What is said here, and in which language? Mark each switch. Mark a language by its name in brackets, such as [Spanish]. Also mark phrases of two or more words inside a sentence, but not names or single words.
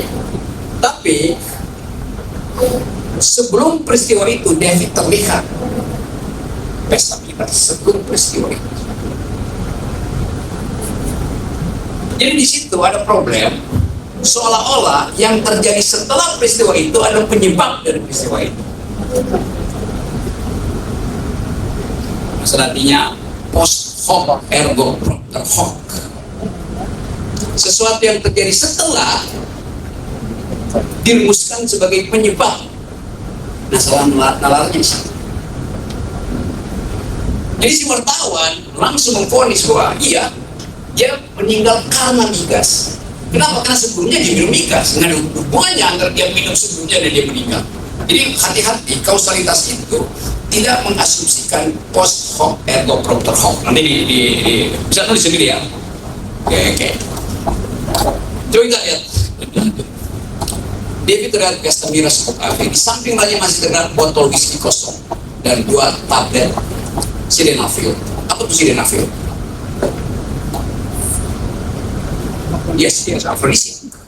[Indonesian] Tapi sebelum peristiwa itu David terlihat pesta miras sebelum peristiwa itu. Jadi di situ ada problem. Seolah-olah yang terjadi setelah peristiwa itu adalah penyebab dari peristiwa itu. [Latin] Artinya post hoc ergo propter hoc. [Indonesian] Sesuatu yang terjadi setelah dirumuskan sebagai penyebab nalarnya. Jadi si wartawan langsung memvonis bahwa iya, dia meninggal karena migas. Kenapa? Karena sebelumnya dia minum migas. Nggak ada hubungannya antara dia minum sebelumnya dan dia meninggal. Jadi hati-hati, kausalitas itu tidak mengasumsikan [Latin] post hoc ergo propter hoc. [Indonesian] Nanti bisa tulis sendiri ya. Oke. Coba kita lihat. David terlihat pesta miras kokain. Di samping lainnya masih terlihat botol whisky kosong dan 2 tablet sildenafil. Apa itu sildenafil? Yes, afrodisiak.